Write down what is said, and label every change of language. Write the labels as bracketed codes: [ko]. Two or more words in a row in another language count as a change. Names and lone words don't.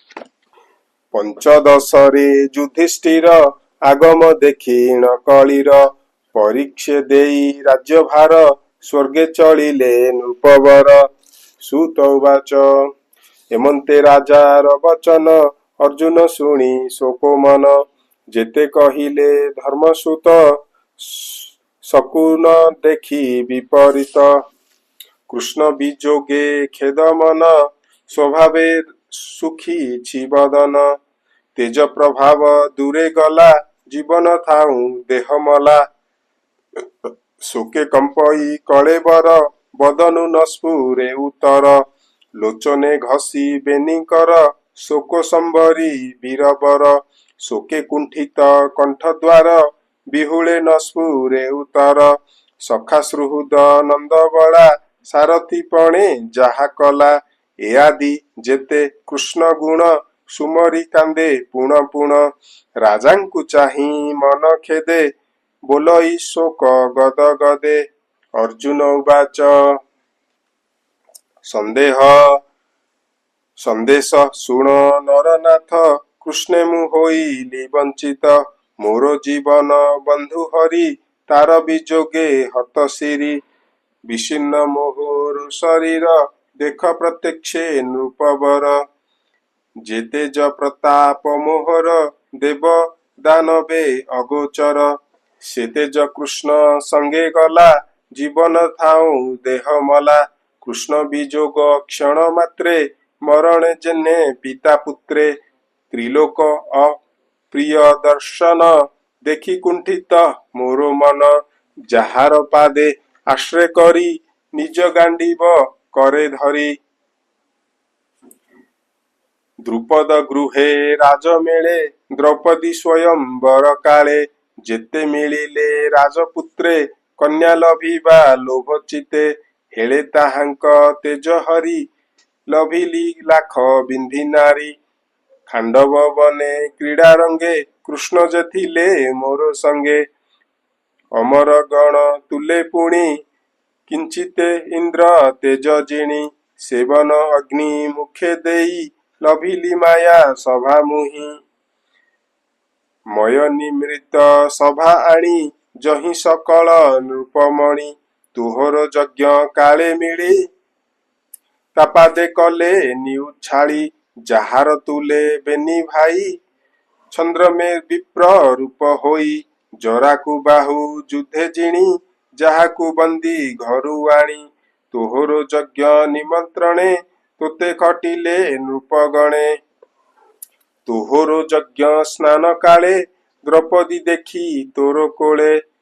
[or] ପଞ୍ଚଦଶରେ ଯୁଧିଷ୍ଠିର ଆଗମ ଦେଖିଣ କଳିର, ପରୀକ୍ଷେ ଦେଇ ରାଜ୍ୟଭାର ସ୍ୱର୍ଗେ ଚଳିଲେ ନୃପବର। ସୁତ ଉବାଚ ହେମନ୍ତେ ରାଜାର ବଚନ, ଅର୍ଜୁନ ଶୁଣି ଶୋକୋ ମନ। ଯେତେ କହିଲେ ଧର୍ମସୁତ, ଶକୁନ ଦେଖି ବିପରୀତ। କୃଷ୍ଣ ବିଯୋଗେ ଖେଦ ମନ, ସ୍ୱଭାବେ ସୁଖୀ ଛିବଦନ। ତେଜ ପ୍ରଭାବ ଦୂରେ ଗଲା, ଜୀବନ ଥାଉ ଦେହ ମଲା। ଶୋକେ କମ୍ପଇ କଳେବର, ବଦନୁ ନ ସ୍ଫୁରେ ଉତ୍ତର। ଲୋଚନେ ଘଷି ବେନିକର, ଶୋକ ସମ୍ଭରି ବୀରବର। ଶୋକେ କୁଣ୍ଠିତ କଣ୍ଠଦ୍ୱାର, ବିହୁଳେ ନ ସ୍ଫୁରେ ଉତ୍ତର। ସଖା ସୁହୃଦ ନନ୍ଦବଳା, ସାରଥୀ ପଣେ ଯାହା କଲା। ଏ ଆଦି ଯେତେ କୃଷ୍ଣ ଗୁଣ, ସୁମରି କାନ୍ଦେ ପୁଣ ପୁଣ। ରାଜାଙ୍କୁ ଚାହି ମନ ଖେଦେ, ବୋଲଇ ଶୋକ ଗଦ ଗଦେ। ଅର୍ଜୁନ ଉବାଚ ସନ୍ଦେଶ ଶୁଣ ନରନାଥ, କୃଷ୍ଣେ ମୁ ହୋଇଲି ବଞ୍ଚିତ। ମୋର ଜୀବନ ବନ୍ଧୁ ହରି, ତାର ବିଯୋଗେ ହତ ସିରୀ। ବିଶୀର୍ଣ୍ଣ ମୋହର ଶରୀର, ଦେଖ ପ୍ରତ୍ୟକ୍ଷେ ନୃପବର। ଯେତେ ଯ ପ୍ରତାପ ମୋହର, ଦେବ ଦାନବେ ଅଗୋଚର। ସେତେ ଯ କୃଷ୍ଣ ସଙ୍ଗେ ଗଲା, ଜୀବନ ଥାଉ ଦେହ ମଲା। କୃଷ୍ଣ ବିଯୋଗ କ୍ଷଣ ମାତ୍ରେ, ମରଣ ଜନ୍ହେ ପିତା ପୁତ୍ରେ। ତ୍ରିଲୋକ ଅପ୍ରିୟ ଦର୍ଶନ, ଦେଖି କୁଣ୍ଠିତ ମୋର ମନ। ଯାହାର ପାଦେ ଆଶ୍ରୟ କରି, ନିଜ ଗାଣ୍ଡୀବ କରେ ଧରି। ଦ୍ରୁପଦ ଗୃହେ ରାଜମେଳେ, ଦ୍ରୌପଦୀ ସ୍ୱୟମ୍ବର କାଳେ। ଯେତେ ମିଳିଲେ ରାଜପୁତ୍ରେ, କନ୍ୟା ଲଭିବା ଲୋଭ ଚିତେ। ହେଳେ ତାହାଙ୍କ ତେଜ ହରି, ଲଭିଲି ଲାଖ ବିନ୍ଧି ନାରୀ। ଖାଣ୍ଡବ ବନେ କ୍ରୀଡ଼ା ରଙ୍ଗେ, କୃଷ୍ଣ ଯେ ଥିଲେ ମୋର ସଙ୍ଗେ। ଅମର ଗଣ ତୁଲେ ପୁଣି, କିଞ୍ଚିତେ ଇନ୍ଦ୍ର ତେଜ ଜିଣି। ସେବନ ଅଗ୍ନି ମୁଖେ ଦେଇ, ଲଭିଲି ମାୟା ସଭା ମୁହି। ମୟ ନିମୃତ ସଭା ଆଣି, ଯହି ସକଳ ନୃପମଣି। ତୁହର ଯଜ୍ଞ କାଳେ ମିଳି, ତାପାଦେ କଲେ ନିଉଛାଡ଼ି। ଯାହାର ତୁଲେ ବେନି ଭାଇ, ଚନ୍ଦ୍ର ମେଁ ବିପ୍ର ରୂପ ହୋଇ। ଜରାକୁ ବାହୁ ଯୁଦ୍ଧେ ଜିଣି, ଯାହାକୁ ବନ୍ଦୀ ଘରୁ ଆଣି। ତୋହର ଯଜ୍ଞ ନିମନ୍ତ୍ରଣେ, ତୋତେ ଖଟିଲେ ନୃପଗଣେ। ତୋହର ଯଜ୍ଞ ସ୍ନାନ କାଳେ, ଦ୍ରୌପଦୀ ଦେଖି ତୋର କୋଳେ।